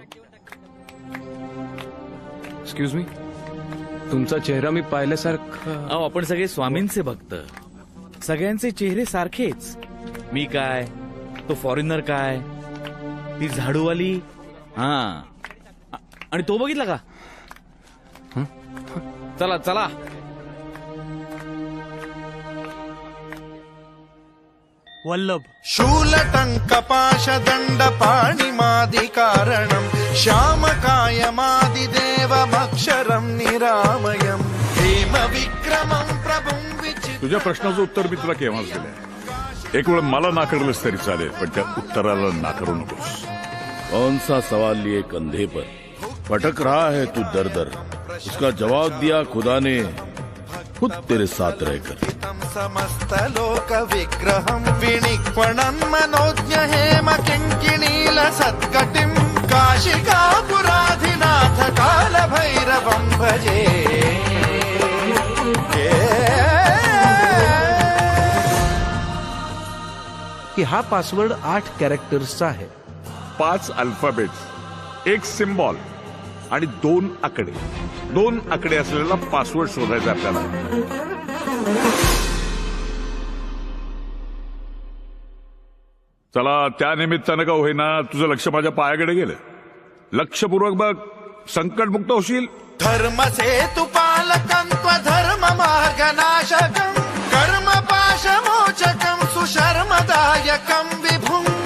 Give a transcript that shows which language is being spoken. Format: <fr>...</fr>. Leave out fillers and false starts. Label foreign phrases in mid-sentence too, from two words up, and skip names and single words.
<en>Excuse me,</en> <mr>तुमचा चेहरा मी पाहिल्यासारखा. अहो आपण सगळे स्वामींचे भक्त, सगळ्यांचे चेहरे सारखेच. मी काय, तो फॉरेनर काय, ती झाडूवाली, हा आणि तो बघितला का. चला चला.</mr> <sa>वल्लभ शूलटङ्कपाशदण्डपाणिमादिकारणं श्यामकायमादिदेवमक्षरं निरामयं हेमविक्रमं प्रभुं विचित्रं.</sa> <mr>तुझ्या प्रश्नाचं उत्तर मी तुला केव्हाच दिलंय. एक वेळ मला नाकारलंस तरी चालेल, पण त्या उत्तराला नाकारू नकोस.</mr> <hi>कौन सा सवाल लिए कंधे पर भटक रहा है तू दर दर, उसका जवाब दिया खुदा ने खुद तेरे साथ रहकर.</hi> <sa>समस्त लोक विग्रहं विनिक्वणं मनोज्ञ हेम किङ्किणील सत्कटिं काशिकापुराधिनाथ कालभैरवं भजे.</sa> <mr>की हा पासवर्ड 8 कॅरेक्टर्सचा आहे. 5 अल्फाबेट्स, 1 सिम्बॉल आणि 2 आकडे. 2 आकडे असलेला पासवर्ड शोधायचा आपल्याला. चला, त्या निमित्तानं का होईना तुझं लक्ष माझ्या पायाकडे गेलं. लक्षपूर्वक बघ, संकटमुक्त होशील.</mr> <sa>धर्मसेतुपालकं त्वधर्म मार्गनाशकं कर्मपाशमोचकं सुशर्मदायकं विभुं.</sa>